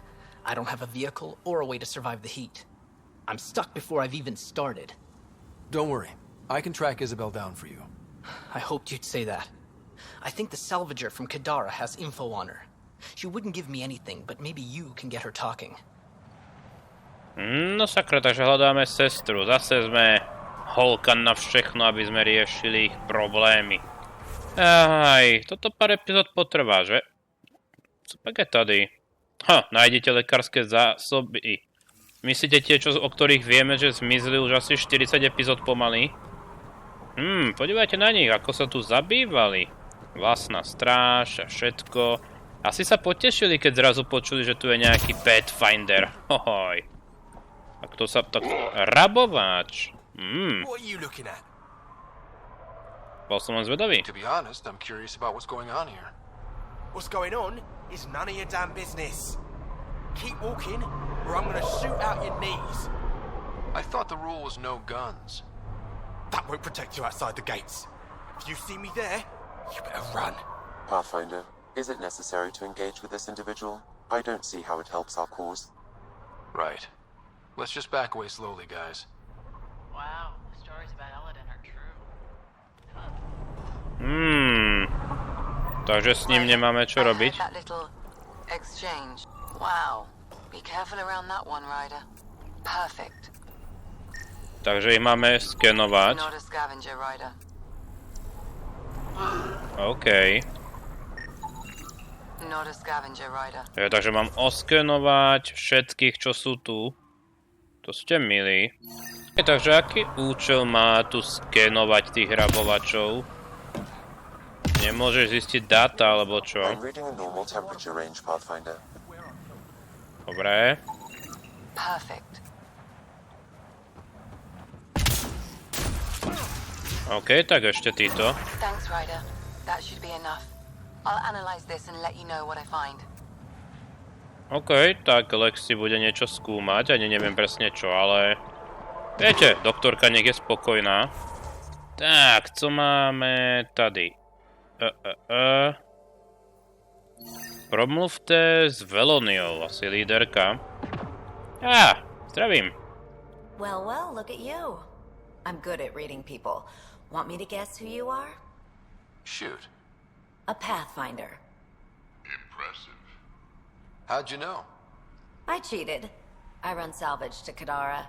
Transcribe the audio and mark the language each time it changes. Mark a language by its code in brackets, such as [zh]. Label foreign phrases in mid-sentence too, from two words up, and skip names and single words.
[en] I don't have a vehicle or a way to survive the heat. I'm stuck before I've even started. Don't worry. I can track Isabel down for you. I hoped you'd say that. I think the salvager from Kadara has info on her. She wouldn't give me anything, but maybe you can get her talking. [sk] No sakra, takže hľadáme sestru. Zase sme holka na všechno, aby sme riešili ich problémy. Toto pár epizód potrvá, že? [cs] Co pak je tady? [sk] Nájdete lekárske zásoby. Myslíte tie, o ktorých vieme, že zmizli už asi 40 epizód pomaly? Podívajte na nich, ako sa tu zabývali. Vlastná stráž a všetko. Asi sa potešili, keď zrazu počuli, že tu je nejaký Pathfinder. Hohoj. A kto sa tak... Rabováč. [en] What are you looking at? [sk] Bol som len zvedavý. [en] To be honest, I'm curious about what's going on here. What's going on is none of your damn business. Keep walking, or I'm gonna shoot out your knees. I thought the rule was no guns. That won't protect you outside the gates. If you see me there, you better run. Pathfinder, is it necessary to engage with this individual? I don't see how it helps our cause. Right. Let's just back away slowly, guys. Wow, the stories about Elaadene are true. [sk] Takže s ním nemáme čo robiť. [en] That little exchange. Wow. Be careful around that one, Ryder. Perfect. [sk] Takže ich máme skenovať. [en] Not a scavenger, Ryder. OK. Not a scavenger, Ryder. [sk] Takže mám oskenovať všetkých, čo sú tu. To ste milí. Takže aký účel má tu skenovať tých rabovačov? Nemôžeš zistiť dáta, alebo čo? Dobre. Perfect. OK, tak ešte títo. [en] Thanks, Ryder. That should be enough. I'll analyze this and let you know what I find. [sk] OK, tak Lexi bude niečo skúmať, ani neviem presne čo, ale... Viete, doktorka nech je spokojná. [cs] Tak, co máme tady? Promluvte s Veloniou, asi líderka. Zdravím. [en] Well, look at you. I'm good at reading people. Want me to guess who you are? Shoot. A Pathfinder. Impressive. How'd you know? I cheated. I run salvage to Kadara.